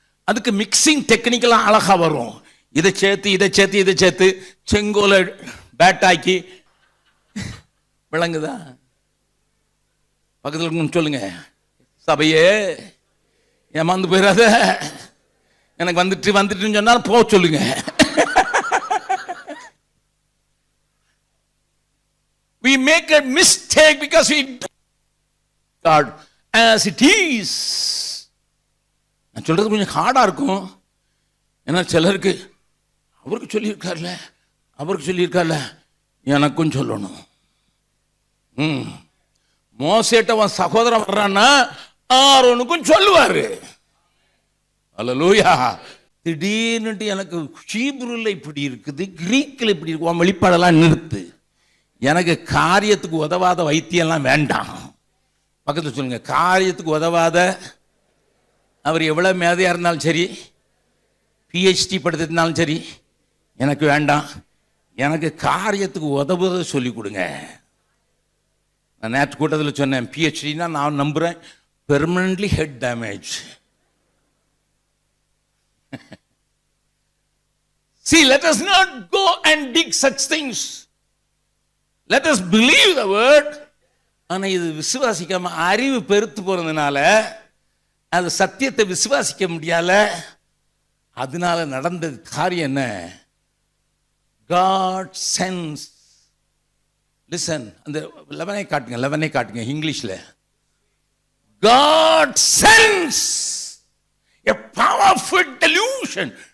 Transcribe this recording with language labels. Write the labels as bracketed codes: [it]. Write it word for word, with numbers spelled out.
[ta] அதுக்கு மிக்சிங் டெக்னிக்கெல்லாம் அழகாக வரும். இதை சேர்த்து இதை சேர்த்து இதை சேர்த்து செங்கோலை பேட்டாக்கி விளங்குதா? பக்கத்தில் சொல்லுங்க, சபையே ஏமாந்து போயிடாத. எனக்கு வந்துட்டு வந்துட்டுன்னு சொன்னால் போக சொல்லுங்க. [en] We make a mistake because we God as it is. [ta] சொல்கிறது கொஞ்சம் ஹார்டாக இருக்கும். ஏன்னா சிலருக்கு அவருக்கு சொல்லியிருக்கார்ல அவருக்கு சொல்லியிருக்கார்ல எனக்கும் சொல்லணும். ம் மோசேட்டவன் சகோதரன் வர்றான்னா ஆரோனுக்கும் சொல்லுவார். அல்லேலூயா. திடீர்னுட்டு எனக்கு ஹீப்ரூவில் இப்படி இருக்குது, கிரீக்கில் இப்படி இருக்கும், வெளிப்பாடெல்லாம் நிறுத்து, எனக்கு காரியத்துக்கு உதவாத வைத்தியெல்லாம் வேண்டாம். பக்கத்தில் சொல்லுங்கள், காரியத்துக்கு உதவாத. அவர் எவ்வளோ மேதையாக இருந்தாலும் சரி, பிஹெச்டி படித்திருந்தாலும் சரி, எனக்கு வேண்டாம், எனக்கு காரியத்துக்கு உதவுறதை சொல்லிக் கொடுங்க. நான் நேற்று கூட்டத்தில் சொன்னேன், பிஹெச்டினா நான் நம்புகிறேன் permanently head damage. [en] See, let us not go and dig such things. Let us believe the word. [ta] ஆனா இது விசுவாசிக்காம அறிவு பெருத்து போறதுனால அது சத்தியத்தை விசுவாசிக்க முடியல. அதனால நடந்த காரியம் என்ன? [en] God sends. Listen, [ta] அந்த லெவனை காட்டுங்க, லெவனை காட்டுங்க இங்கிலீஷ்ல. [en] God sends a powerful delusion.